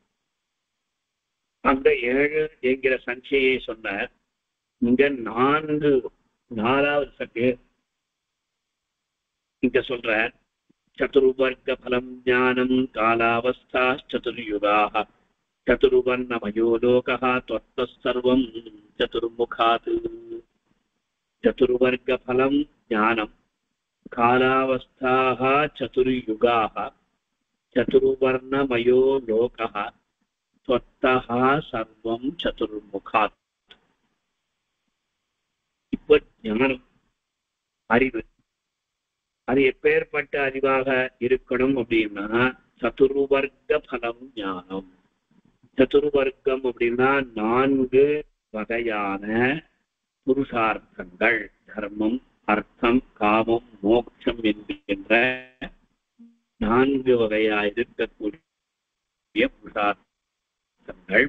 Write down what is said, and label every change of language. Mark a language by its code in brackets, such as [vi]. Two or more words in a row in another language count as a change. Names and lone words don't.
[ta] அந்த 7 என்கிற சங்கையை சொன்னார். இங்க 4வது சங்கை இங்க சொல்ற [sa] चतुर्वर्ग फलं ज्ञानं कालावस्थाः चतुर्युगाः चतुर्वर्णमयो लोकः त्वत्तः सर्वं चतुर्मुखात्. चतुर्वर्ग फलं ज्ञानं कालावस्थाः चतुर्युगाः चतुर्वर्णमयो लोकः त्वत्तः सर्वं चतुर्मुखात्. [ta] இப்ப ஞானம் அறிவு, அது எப்பேற்பட்ட அறிவாக இருக்கணும் அப்படின்னா [sa] चतुर्वर्ग फलं ज्ञानं. [ta] சதுர்வர்க்கம் அப்படின்னா 4 வகையான புருஷார்த்தங்கள், தர்மம், அர்த்தம், காமம், மோட்சம் என்கின்ற 4 வகையாக இருக்கக்கூடிய புருஷார்த்தங்கள்.